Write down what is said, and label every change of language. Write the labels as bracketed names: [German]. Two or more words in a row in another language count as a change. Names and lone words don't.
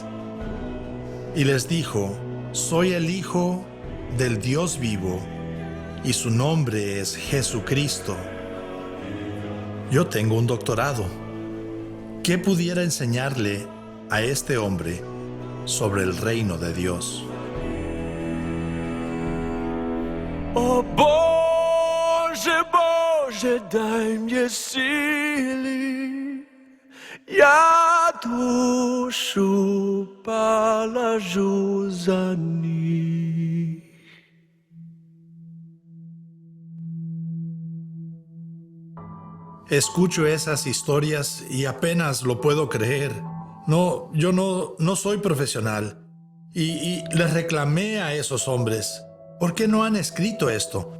[Spanish] Y les dijo: soy el Hijo del Dios vivo, y su nombre es Jesucristo. Yo tengo un doctorado. ¿Qué pudiera enseñarle a este hombre sobre el reino de Dios? [Russian] О Боже, Боже, дай мне силы, я душу положу за них. [Spanish] Escucho esas historias y apenas lo puedo creer. No, yo no soy profesional. Y les reclamé a esos hombres: ¿por qué no han escrito esto?